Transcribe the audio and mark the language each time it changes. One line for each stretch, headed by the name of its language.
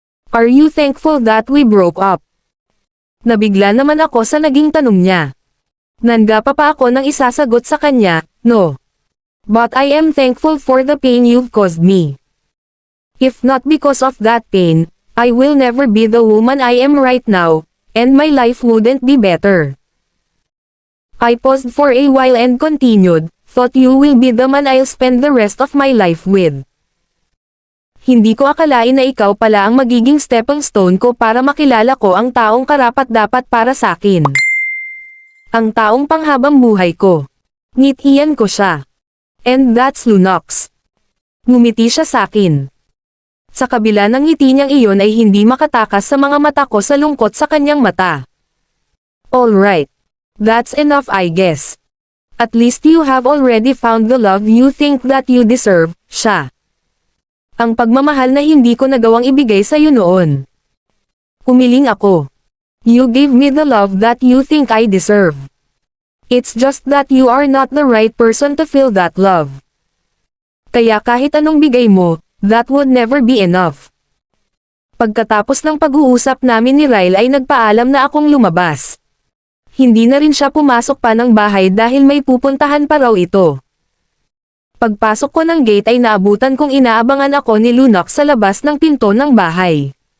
English: Are you thankful that we broke up?
Filipino: Nabigla naman ako sa naging tanong niya. Nangapa pa ako nang isasagot sa kanya, no.
English: But I am thankful for the pain you've caused me. If not because of that pain, I will never be the woman I am right now, and my life wouldn't be better. I paused for a while and continued, thought you will be the man I'll spend the rest of my life with.
Filipino: Hindi ko akalain na ikaw pala ang magiging stepping stone ko para makilala ko ang taong karapat-dapat para sa akin. Ang taong panghabang buhay ko. Ngitian ko siya.
English: And that's Lunox.
Filipino: Ngumiti siya sa akin. Sa kabila ng ngiti niyang iyon ay hindi makatakas sa mga mata ko sa lungkot sa kanyang mata.
English: Alright. That's enough I guess. At least you have already found the love you think that you deserve, siya.
Filipino: Ang pagmamahal na hindi ko nagawang ibigay sa iyo noon. Umiling ako.
English: You gave me the love that you think I deserve. It's just that you are not the right person to feel that love.
Filipino: Kaya kahit anong bigay mo,
English: that would never be enough.
Filipino: Pagkatapos ng pag-uusap namin ni Ryle ay nagpaalam na akong lumabas. Hindi na rin siya pumasok pa ng bahay dahil may pupuntahan pa raw ito. Pagpasok ko ng gate ay naabutan kong inaabangan ako ni Lunox sa labas ng pinto ng bahay.